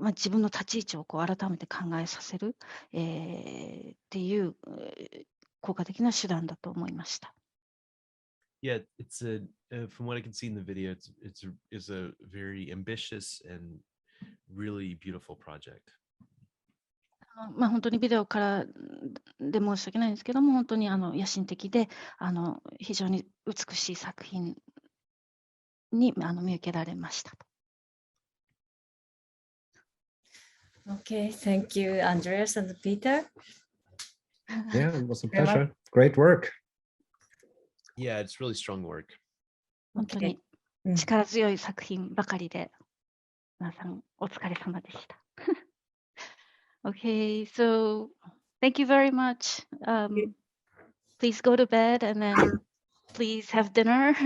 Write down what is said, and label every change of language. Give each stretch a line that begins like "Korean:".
Japanese: 分の立ち位置を改めて考えさせる、っていう効果的な手段だと思いました。
English: Yeah, it's from what I can see in the video, it's a very ambitious and really beautiful project.
Japanese: 本当にビデオからで申し訳ないんですけども、本当に野心的で非常に美しい作品に見受けられました。
English: Okay, thank you, Andreas and Peter. Yeah, it was a pleasure. Great work. Yeah, it's really strong work.
Japanese: 本当に力強い作品ばかりで、皆さんお疲れ様でした。
English: Okay, so thank you very much. Please go to bed and then please have dinner.